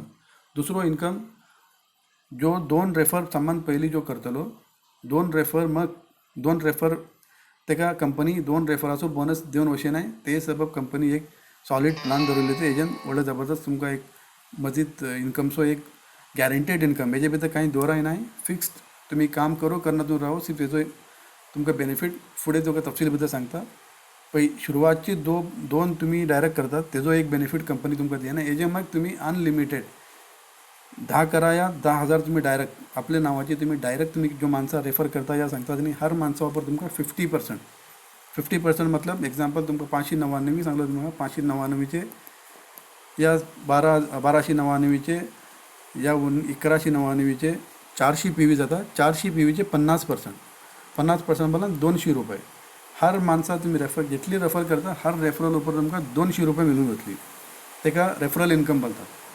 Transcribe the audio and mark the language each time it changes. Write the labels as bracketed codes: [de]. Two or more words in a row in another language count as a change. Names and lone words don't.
[kok] दुसरो इन्कम जो 2 रेफर समान पहिली जो करतलो 2 रेफर तेका कंपनी 2 रेफराचो बोनस देऊन वशे नाही ते सबब कंपनी एक सॉलिड प्लान दवरले ते हेजेन व्हडलो जबरदस्त तुमका एक मजीद इन्कमचो एक [en] guaranteed income [kok] हेजे भितर काही दोराय नाही फिक्स्ड तुम्ही काम करो करनातून राहो सिर्फ हेजो तुमका बेनिफिट फुडें तुका तपशील बद्दल सांगता. सुरवातची दोन तुम्ही डायरेक्ट करतात तेजो एक बेनिफिट कंपनी तुमका दिना हेजे मग तुम्ही अनलिमिटेड 10 करा या 10,000 तुम्ही डायरेक्ट आपल्या नावाची तुम्ही डायरेक्ट तुम्ही जो माणसा रेफर करता या सांगता आणि हर माणसा वापर तुमका 50% मतलब एक्झाम्पल तुमका 599 सांगलो तुम्हाला 599चे या 1299चे या 1199चे 400 PV जाता 400 PVचे 50% बोला 200 रुपये हर माणसा तुम्ही जेटली रेफर करता हर रेफरल उपर तुमका 200 रुपये मिळून वतली तेका [en] referral income [kok] बोलतात.